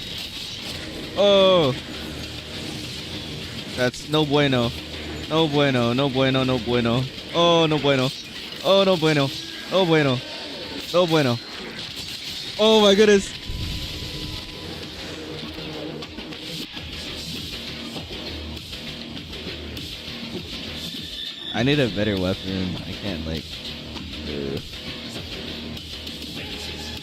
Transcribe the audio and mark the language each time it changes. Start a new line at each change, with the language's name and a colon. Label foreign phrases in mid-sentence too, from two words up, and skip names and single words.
English: Oh. That's
Spanish: no bueno. No bueno. No bueno. No bueno. Oh no bueno. Oh no bueno. No bueno. No bueno.
English: Oh my goodness. I need a better weapon. I can't like.